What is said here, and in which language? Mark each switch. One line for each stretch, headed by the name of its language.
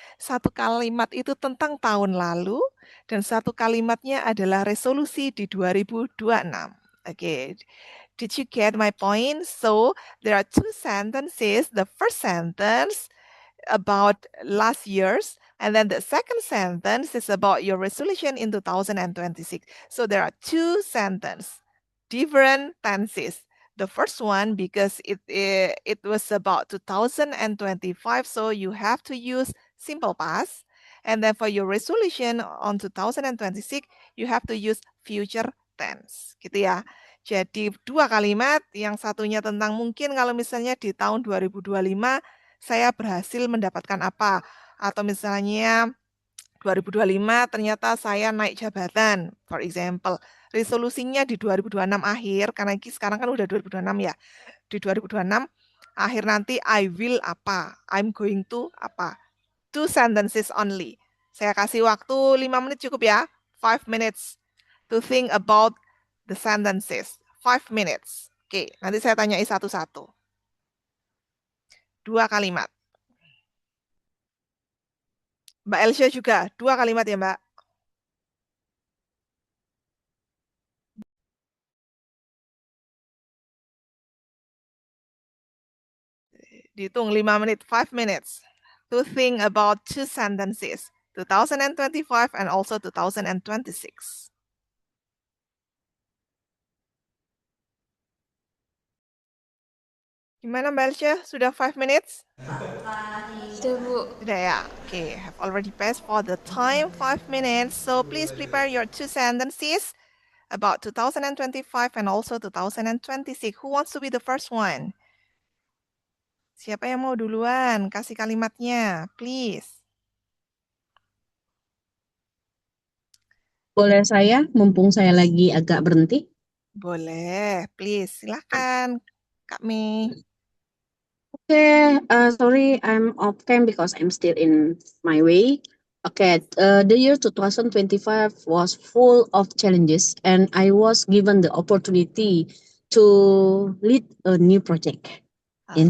Indonesian: Satu kalimat itu tentang tahun lalu dan satu kalimatnya adalah resolusi di 2026.
English: Oke, did you get my point? So, there are two sentences. The first sentence about last year's, and then the second sentence is about your resolution in 2026. So there are two sentences, different tenses. The first one because it was about 2025, so you have to use simple past. And then for your resolution on 2026, you have to use future tense,
Indonesian: gitu ya. Jadi dua kalimat, yang satunya tentang mungkin kalau misalnya di tahun 2025 saya berhasil mendapatkan apa? Atau misalnya 2025 ternyata saya naik jabatan,
English: for example.
Indonesian: Resolusinya di 2026 akhir, karena sekarang kan udah 2026 ya. Di 2026 akhir nanti
English: I will
Indonesian: apa?
English: I'm going to
Indonesian: apa?
English: Two sentences only.
Indonesian: Saya kasih waktu 5 menit cukup ya.
English: 5 minutes to think about the sentences. 5 minutes.
Indonesian: Oke, nanti saya tanyai satu-satu. Dua kalimat. Mbak Elsia juga, dua kalimat ya Mbak. Dihitung 5 menit,
English: 5 minutes. To think about two sentences, 2025 and also 2026.
Indonesian: Gimana Mbak Elsia? Sudah
English: 5 minutes?
Indonesian: Sudah Bu. Sudah ya?
English: Okay, have already passed for the time 5 minutes. So please prepare your two sentences about 2025 and also 2026. Who wants to be the first one?
Indonesian: Siapa yang mau duluan? Kasih kalimatnya,
English: please.
Indonesian: boleh saya, mumpung saya lagi agak berhenti? Boleh,
English: please.
Indonesian: Silahkan, Kak Mei.
English: Okay, sorry, I'm off cam because I'm still in my way. Okay, the year 2025 was full of challenges, and I was given the opportunity to lead a new project in